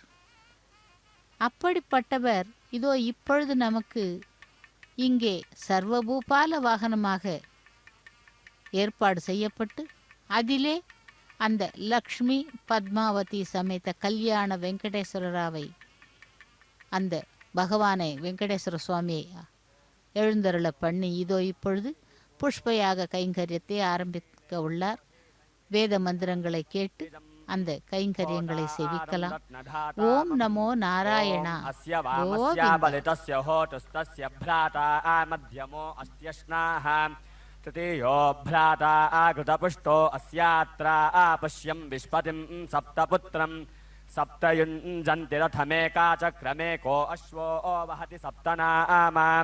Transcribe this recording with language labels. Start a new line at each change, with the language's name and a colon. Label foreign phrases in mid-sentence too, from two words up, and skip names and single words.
Tamil: அப்படிப்பட்டவர் இதோ இப்பொழுது நமக்கு இங்கே சர்வபூபால வாகனமாக ஏற்பாடு செய்யப்பட்டு அதிலே அந்த லக்ஷ்மி பத்மாவதி சமேத கல்யாண வெங்கடேஸ்வரராவை அந்த பகவானை வெங்கடேஸ்வர சுவாமியை எழுந்தருள பண்ணி இதோ இப்பொழுது புஷ்பயாக கைங்கரியத்தை ஆரம்பிக்க உள்ளார். வேத மந்திரங்களை கேட்டு அந்த கைங்கரியங்களை சேவிக்கலாம்.
Sanskrit: ओम् नमो नारायण तृतीयो भ्राता आकृतपुष्टो अस्यात्रा आपश्यं विष्पतिं सप्तपुत्रं सप्तयुञ्जन्ति रथमेकाचक्रमेको अश्वो वहति सप्तनामा